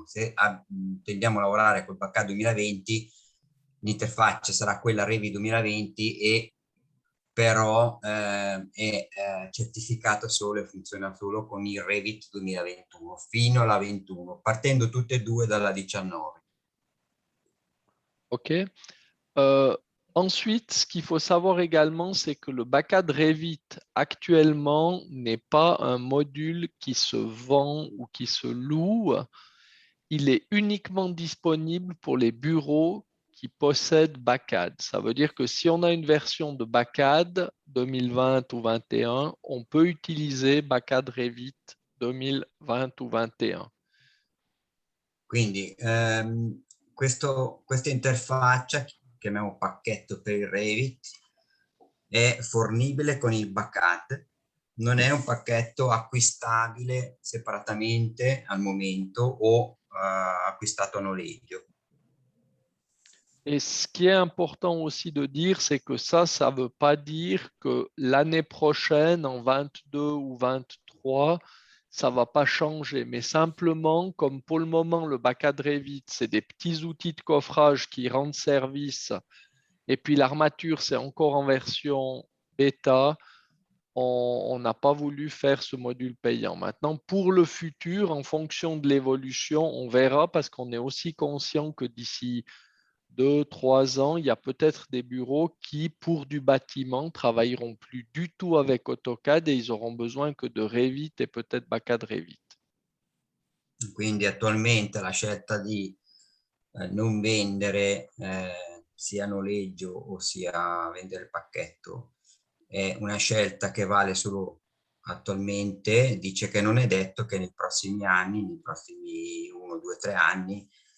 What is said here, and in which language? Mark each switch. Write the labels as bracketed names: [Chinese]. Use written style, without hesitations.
[Italian] Se intendiamo lavorare col BACAD 2020, l'interfaccia sarà quella Revit 2020 e però è certificato solo e funziona solo con il Revit 2021 fino alla 21, partendo tutte e due dalla 19. OK. [French] Ensuite, ce qu'il faut savoir également, c'est que le BACAD Revit actuellement n'est pas un module qui se vend ou qui se loue. Il est uniquement disponible pour les bureaux qui possèdent BACAD. Ça veut dire que si on a une version de BACAD 2020 ou 2021, on peut utiliser BACAD Revit 2020 ou 2021. [Italian] Quindi questa interfaccia, chiamiamo pacchetto per il Revit, è fornibile con il BACAD, non è un pacchetto acquistabile separatamente al momento o acquistato a noleggio. [French] Et ce qui est important aussi de dire, c'est que ça ne veut pas dire que l'année prochaine, en 22 ou 23, ça ne va pas changer. Mais simplement, comme pour le moment, le BACAD Revit, c'est des petits outils de coffrage qui rendent service. Et puis l'armature, c'est encore en version bêta. On n'a pas voulu faire ce module payant. Maintenant, pour le futur, en fonction de l'évolution, on verra parce qu'on est aussi conscient que d'ici 2, 3 ans, il y a peut-être des bureaux qui, pour du bâtiment, travailleront plus du tout avec AutoCAD et ils auront besoin que de Revit et peut-être BACAD Revit. [Italian] Quindi attualmente la scelta di non vendere sia noleggio o sia vendere il pacchetto è una scelta che vale solo attualmente, dice che non è detto che nei prossimi anni, nei prossimi 1, 2, 3 anni,